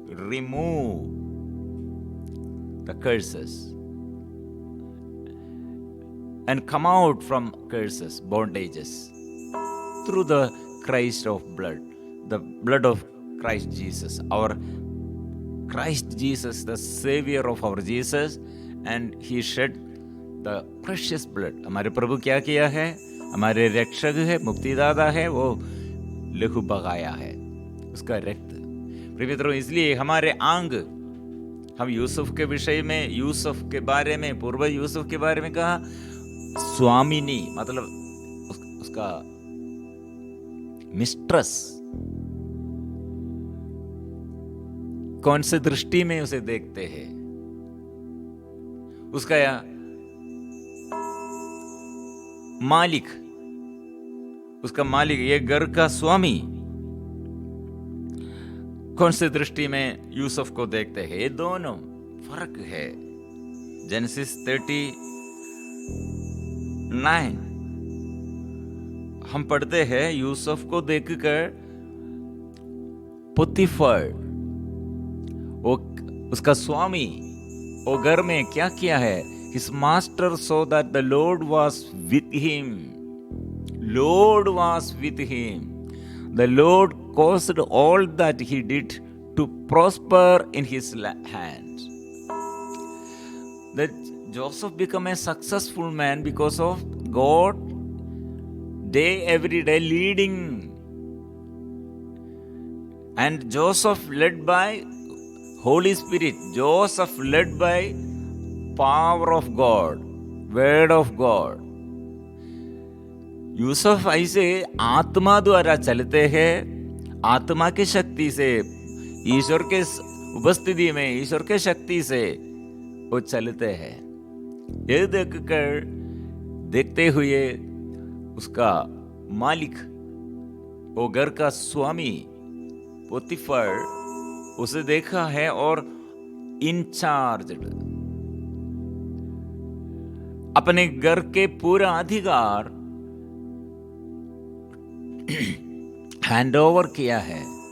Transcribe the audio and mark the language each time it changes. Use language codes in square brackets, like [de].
[en] Remove the curses and come out from curses, bondages, through the Christ of blood, the blood of Christ Jesus, our Christ Jesus, the Savior of our Jesus, and He shed the precious blood. [hi] हमारे प्रभु क्या किया है? हमारे रक्षक है, मुक्तिदाता है, वो लहू बगाया है, उसका रक्त। प्रिय मित्रों, इसलिए हमारे अंग, हम यूसुफ के विषय में, यूसुफ के बारे में, पूर्व यूसुफ के बारे में कहा, स्वामिनी मतलब उसका मिस्ट्रेस। कौन से दृष्टि में उसे देखते हैं? उसका मालिक, उसका मालिक, ये घर का स्वामी कौन से दृष्टि में यूसुफ को देखते हैं? ये दोनों फर्क है। जेनेसिस 39 हम पढ़ते हैं, यूसुफ को देखकर पुतीफर, वो उसका स्वामी, वो घर में क्या किया है? [en] His master saw that the Lord was with him. Lord was with him. The Lord caused all that he did to prosper in his hands. That Joseph became a successful man because of God, every day leading. And Joseph led by Holy Spirit. Joseph led by power of God, word of God. [hi] Yusuf ऐसे आत्मा द्वारा चलते हैं, आत्मा की शक्ति से, ईश्वर के उपस्थिति में, ईश्वर के शक्ति से वो चलते हैं। ये देखकर, देखते हुए उसका मालिक, वो घर का स्वामी पोतीफर उसे देखा है और इंचार्ज, अपने घर के पूरा अधिकार हैंड ओवर किया है।